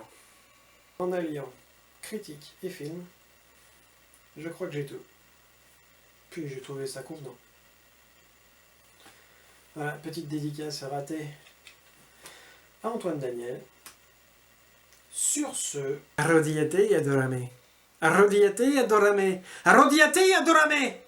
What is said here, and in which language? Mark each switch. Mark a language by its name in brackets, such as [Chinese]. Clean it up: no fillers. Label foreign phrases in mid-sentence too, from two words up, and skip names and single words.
[French] En alliant critique et film, je crois que j'ai tout. Puis j'ai trouvé ça convenant. Voilà, petite dédicace ratée à Antoine Daniel. Sur ce, [Spanish] arrodillate et adorame. Arrodillate et adorame. Arrodillate et adorame.